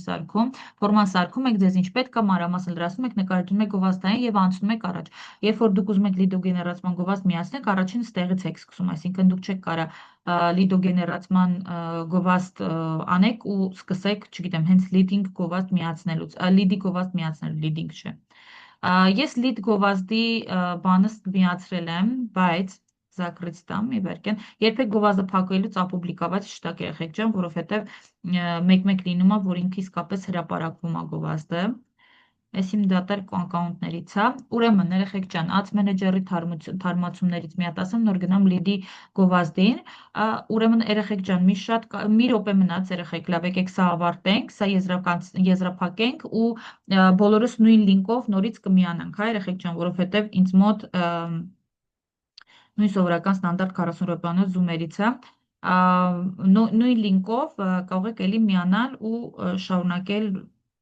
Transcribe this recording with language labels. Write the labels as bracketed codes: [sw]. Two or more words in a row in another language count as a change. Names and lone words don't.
[hy] սարքում։ Ֆորման սարքում եք, ձեզ ինչ պետք է, մանրամասն լրացնում եք, նկարագրում եք գովազդային եւ անցնում եք առաջ։ Երբ որ դուք ուզում եք լիդոգեներացման գովազդ միացնեք, առաջին ստեղից եք սկսում, այսինքն դուք չեք կարա լիդոգեներացման գովազդ անեք ու սկսեք, չգիտեմ, հենց լիդինգ գովազդ միացնելուց, լիդի գովազդ միացնելու, լիդինգ չէ։ Ես լիդ գովազդի բանս միացրել եմ, բայց [ru] закрыть там [hy] մի վերքեն։ Երբեք գովազդը փակելուց ապուբլիկաված չտակ երեխեք ջան, որովհետև մեկ-մեկ լինում է, որ ինքը իսկապես հրապարակվում է գովազդը։ Այս իմ դատարկ ակաունտներից է։ Ուրեմն, երեխեք ջան, Ads Manager-ի թարմացումներից մի հատ ասեմ, նոր գնամ լիդի գովազդին։ Ուրեմն, երեխեք ջան, մի րոպե մնաց, երեխեք, լավ, եկեք սա ավարտենք, սա եզրափակենք ու բոլորս նույն լինկով նորից կմիանանք, հա, երեխեք ջան, որովհետև ինձ մոտ նույն սովորական ստանդարտ 40 րոպեանոց զումերից է։ Նույն լինկով կարող եք էլի միանալ ու շարունակել